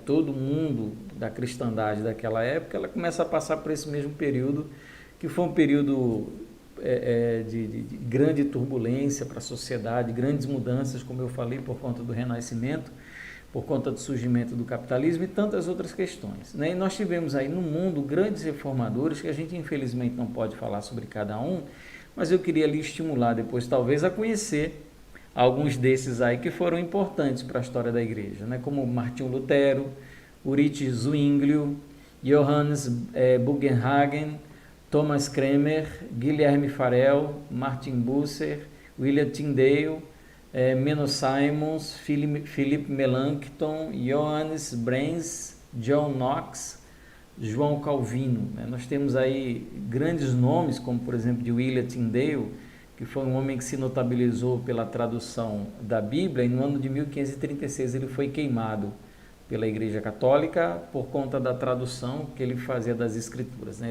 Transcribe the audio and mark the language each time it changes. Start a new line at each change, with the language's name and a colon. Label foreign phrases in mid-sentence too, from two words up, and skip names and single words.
Portuguese: Todo mundo da cristandade daquela época, ela começa a passar por esse mesmo período, que foi um período de grande turbulência para a sociedade, grandes mudanças, como eu falei, por conta do Renascimento, por conta do surgimento do capitalismo e tantas outras questões, né? E nós tivemos aí no mundo grandes reformadores, que a gente infelizmente não pode falar sobre cada um, mas eu queria lhe estimular depois talvez a conhecer alguns desses aí que foram importantes para a história da igreja, né? Como Martinho Lutero, Ulrich Zwinglio, Johannes Bugenhagen, Thomas Kremer, Guilherme Farel, Martin Bucer, William Tyndale, Menno Simons, Philip Melanchthon, Johannes Brahms, John Knox, João Calvino, né? Nós temos aí grandes nomes, como por exemplo de William Tyndale, que foi um homem que se notabilizou pela tradução da Bíblia, e no ano de 1536 ele foi queimado pela Igreja Católica por conta da tradução que ele fazia das Escrituras, né?